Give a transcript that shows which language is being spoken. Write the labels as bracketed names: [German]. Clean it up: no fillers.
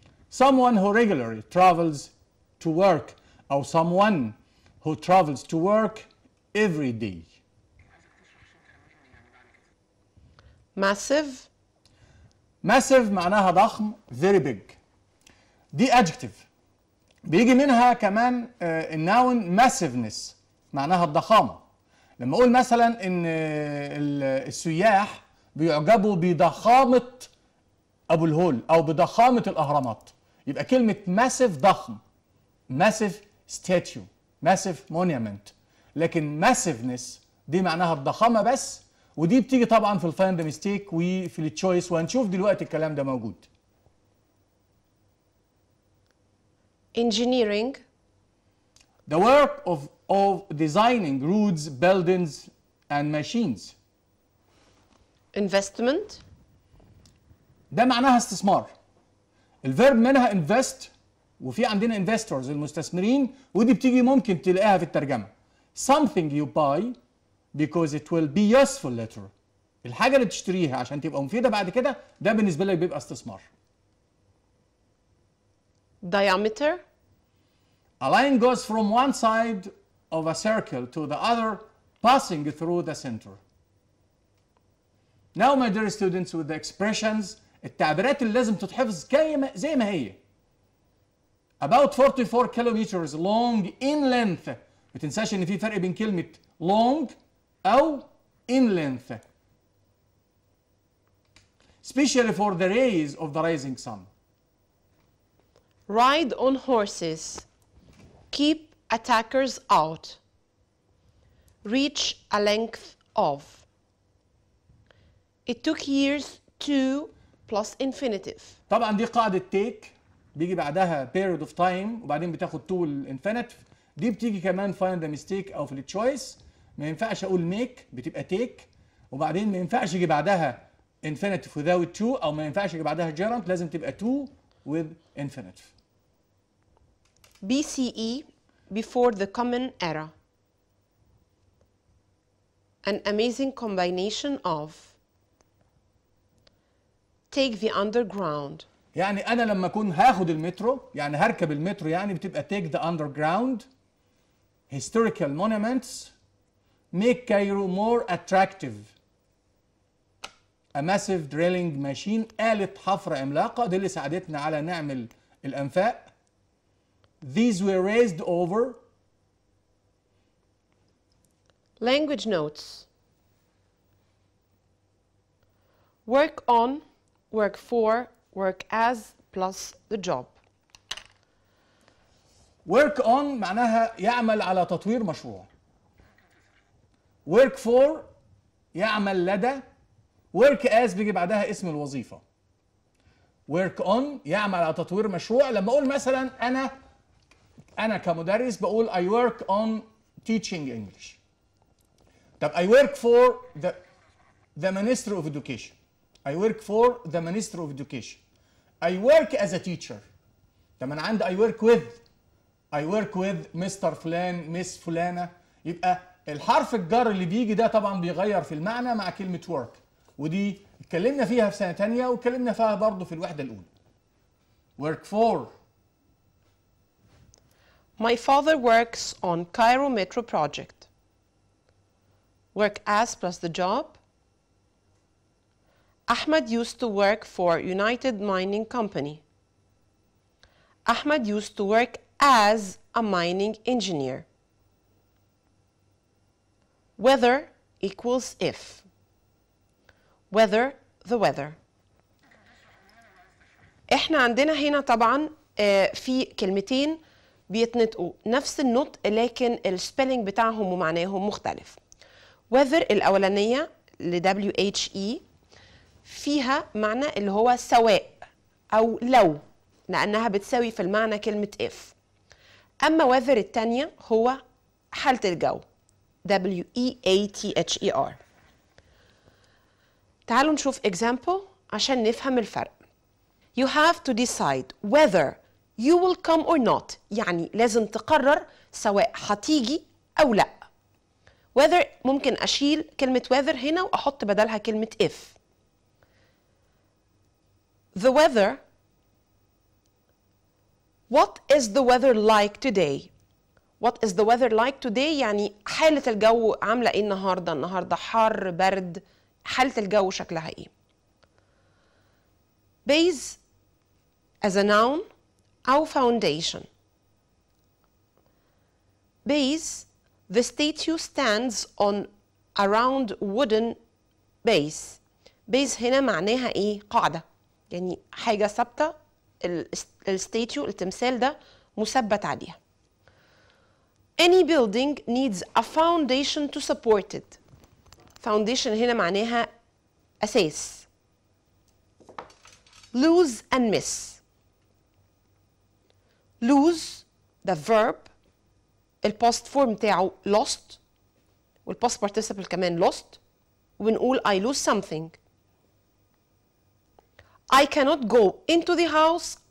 [English] Someone who regularly travels to work, or someone who travels to work every day. massive, Massive [Arabic] معناها ضخم, [English] very big. دي adjective. [Arabic] بيجي منها كمان الناون massiveness معناها الضخامة. لما أقول مثلا إن السياح بيعجبوا بضخامة أبو الهول أو بضخامة الأهرامات، يبقى كلمة massive ضخم، [English] massive statue، massive monument. [Arabic] لكن massiveness دي معناها الضخامة بس، ودي بتيجي طبعا في الفايند ميستيك وفي التشويس، وهنشوف دلوقتي الكلام ده موجود. [English] engineering, The work of designing roads, buildings and machines. investment, [Arabic] ده معناها استثمار. الفيرب منها invest، وفي عندنا investors المستثمرين، ودي بتيجي ممكن تلاقيها في الترجمة. [English] Something you buy because it will be useful later. [Arabic] الحاجة اللي تشتريها عشان تبقى مفيدة بعد كده، ده بالنسبة لك بيبقى استثمار. [English] diameter, A line goes from one side of a circle to the other, passing through the center. Now, my dear students, with the expressions، [Arabic] التعبيرات اللي لازم تتحفظ زي ما هي. [English] About 44 kilometers long in length. [Arabic] ما تنساش ان في فرق بين كلمة long أو [English] in length. Especially for the rays of the rising sun. ride on horses, keep attackers out, reach a length of. It took years to plus infinitive. [Arabic] طبعا دي قاعدة take، بيجي بعدها [English] period of time [Arabic] وبعدين بتاخد to الانفينيتيف. دي بتيجي كمان [English] find the mistake [Arabic] او في التشويس. ما ينفعش اقول make، بتبقى take، وبعدين ما ينفعش يجي بعدها [English] infinitive without to، [Arabic] او ما ينفعش يجي بعدها gerund، لازم تبقى [English] to with infinitive. BCE, before the common era. An amazing combination of take the underground. [Arabic] يعني انا لما اكون هاخد المترو، يعني هركب المترو، يعني بتبقى [English] take the underground. Historical monuments make Cairo more attractive. A massive drilling machine، [Arabic] آلة حفر عملاقة، دي اللي ساعدتنا على نعمل الأنفاق. [English] These were raised over. Language notes. Work on, work for, work as plus the job. [Arabic] Work on معناها يعمل على تطوير مشروع. Work for يعمل لدى. [English] Work as [Arabic] بيجي بعدها اسم الوظيفة. [English] Work on [Arabic] يعمل على تطوير مشروع. لما أقول مثلا أنا كمدرس بقول [English] I work on teaching English. [Arabic] طب [English] I work for the Ministry of Education. I work for the Ministry of Education. I work as a teacher. [Arabic] طب أنا عندي [English] I work with Mr. [Arabic] فلان مس فلانة. يبقى الحرف الجر اللي بيجي ده طبعا بيغير في المعنى مع كلمة work، ودي اتكلمنا فيها في سنة تانية واتكلمنا فيها برضه في الوحدة الأولى. [English] Work for. My father works on Cairo Metro project. Work as plus the job. Ahmed used to work for United Mining Company. Ahmed used to work as a mining engineer. Whether equals if. Whether the weather. [Arabic] احنا عندنا هنا طبعا في كلمتين بيتنطقوا نفس النطق لكن السبيلنج بتاعهم ومعناهم مختلف. whether الأولانية ل WHE فيها معنى اللي هو سواء أو لو، لأنها بتساوي في المعنى كلمة if. أما weather التانية هو حالة الجو WEATHER. تعالوا نشوف example عشان نفهم الفرق. [English] You have to decide whether you will come or not، [Arabic] يعني لازم تقرر سواء هتيجي أو لأ. whether ممكن أشيل كلمة whether هنا وأحط بدلها كلمة if. [English] The weather. What is the weather like today? What is the weather like today؟ [Arabic] يعني حالة الجو عاملة إيه النهاردة؟ النهاردة حر برد، حالة الجو شكلها إيه؟ [English] Base as a noun [Arabic] أو foundation. [English] Base, the statue stands on a round wooden base. [Arabic] Base هنا معناها إيه؟ قاعدة، يعني حاجة ثابتة، الستاتيو التمثال ده مثبت عليها. [English] Any building needs a foundation to support it. [Arabic] Foundation هنا معناها أساس. [English] Lose and miss. [Arabic] Lose the verb الباست فورم بتاعه lost والباست participle كمان lost، وبنقول [English] I lose something. I cannot go into the house.